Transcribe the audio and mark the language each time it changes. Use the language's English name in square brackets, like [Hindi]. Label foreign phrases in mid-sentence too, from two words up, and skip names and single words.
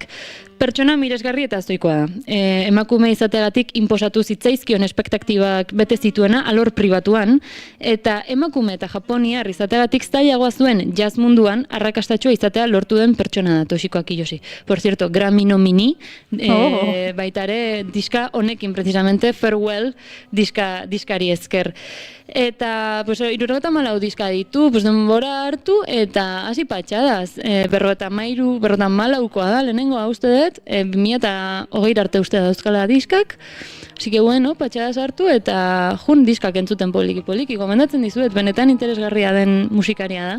[Basque] Pertsona miresgarri eta zoikoa da. Emakume izateagatik inposatu zitzaizkion espektaktibak bete zituena alor pribatuan, eta emakume eta japoniar izateagatik zailagoa zuen jazz munduan arrakastatxoa izatea lortu den pertsona da Toshiko Akiyoshi. [Spanish] Por cierto, Grammy nomini, [Basque] baitare diska honekin precisamente, Farewell diskari esker. Eta 74 diska ditu, denbora hartu, eta hasi patxadaz. 54 da, lehenengo uste dut, 2020 arte uste dauzkala diskak. [Spanish] Así que bueno, [Basque] patxadaz hartu, eta diskak entzuten poliki-poliki. Gomendatzen dizuet, benetan interesgarria den musikaria da.